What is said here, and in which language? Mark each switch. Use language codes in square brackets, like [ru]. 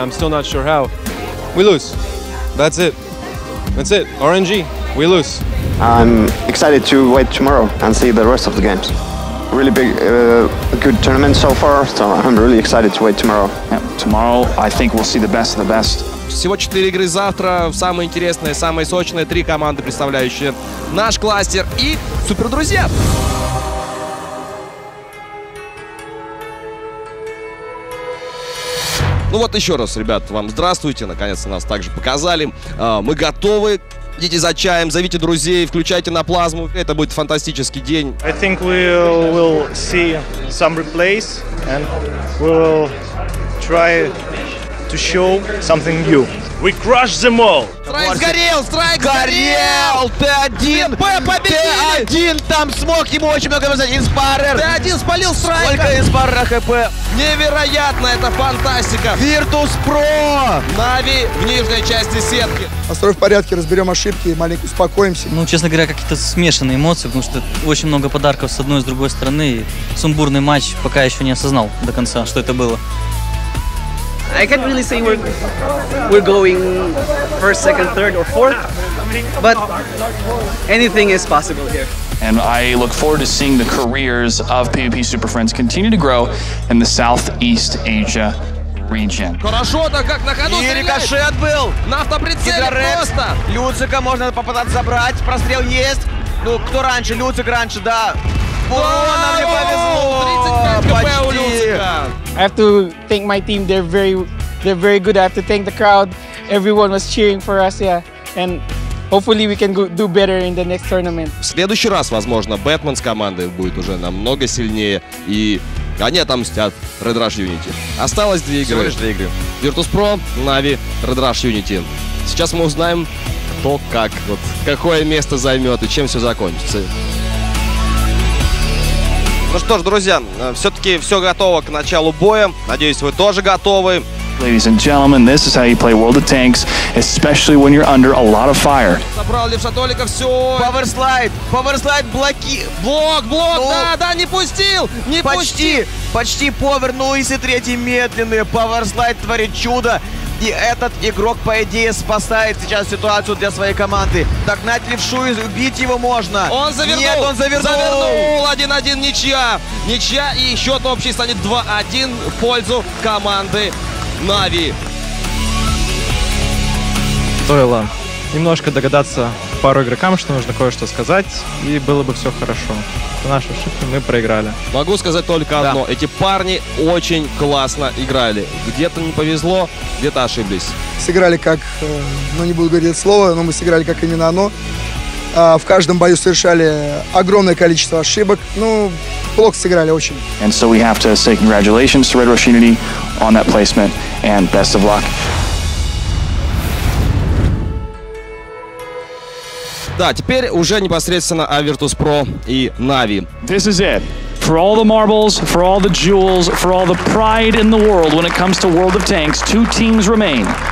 [en] I'm still not sure how. We lose. That's it. RNG. We lose. I'm excited to wait tomorrow and see the rest of the games. Really big, good tournament so far, so I'm really excited to wait tomorrow. Yeah, tomorrow, I think we'll see the best of the best. [ru] Всего 4 игры завтра, самые интересные, самые сочные, 3 команды, представляющие наш кластер и супер друзья. Ну вот еще раз, ребят, вам здравствуйте, наконец-то нас также показали. Мы готовы. Идите за чаем, зовите друзей, включайте на плазму. Это будет фантастический день. [en] I think we will see some replays and we will try to show something new. We crush them all. [ru] Страйк сгорел! Т1! Т1 там смог ему очень много сказать. Инспарер! Т1 спалил Страйка! Сколько Инспарера ХП? Невероятно, это фантастика! Virtus.pro! Нави в нижней части сетки. Настрой в порядке, разберем ошибки и маленько успокоимся. Ну, честно говоря, какие-то смешанные эмоции, потому что очень много подарков с одной и с другой стороны. И сумбурный матч, пока еще не осознал до конца, что это было. [en] I can't really say we're going first, second, third, or fourth, but anything is possible here. And I look forward to seeing the careers of PvP Super Friends continue to grow in the Southeast Asia region. [ru] Хорошо-то как на ходу И рикошет был. На автоприцеле просто. Люцика можно попытаться забрать. Прострел есть. Ну, кто раньше? Люцик раньше, да. Нам не повезло. 35 КП у Люцика. [en] I have to thank my team. They're very good. I have to thank the crowd. Everyone was cheering for us, yeah. And hopefully we can do better in the next tournament. [ru] В следующий раз, возможно, Бэтмен с командой будет уже намного сильнее. И они отомстят Red Rush Unity. Осталось 2 игры. Всего лишь 2 игры. Virtus.pro, Navi, Red Rush Unity. Сейчас мы узнаем, кто как, какое место займет и чем все закончится. Ну что ж, друзья, все-таки все готово к началу боя. Надеюсь, вы тоже готовы. [en] Ladies and gentlemen, this is how you play World of Tanks, especially when you're under a lot of fire. [ru] Собрал левша Толика, все. Паверслайд, блок, ну, да, не пустил, почти повер, ну и третий медленный, паверслайд творит чудо. И этот игрок, по идее, спасает сейчас ситуацию для своей команды. Догнать левшу и убить его можно. Он завернул. Нет, он завернул. 1-1, ничья. Ничья, и счет общий станет 2-1 в пользу команды Na'Vi. Стоило немножко догадаться пару игрокам, что нужно кое-что сказать, и было бы все хорошо. Это наши ошибки, мы проиграли. Могу сказать только одно. Эти парни очень классно играли. Где-то не повезло, где-то ошиблись. Сыграли как, ну не буду говорить это слово, но мы сыграли как именно оно. В каждом бою совершали огромное количество ошибок. Ну, плохо сыграли очень. [en] And so we have to say congratulations to Red Rush Unity on that placement and best of luck. [ru] Да, теперь уже непосредственно Virtus.pro и Na'Vi. [en] This is it. For all the marbles, for all the jewels, for all the pride in the world when it comes to World of Tanks, 2 teams remain.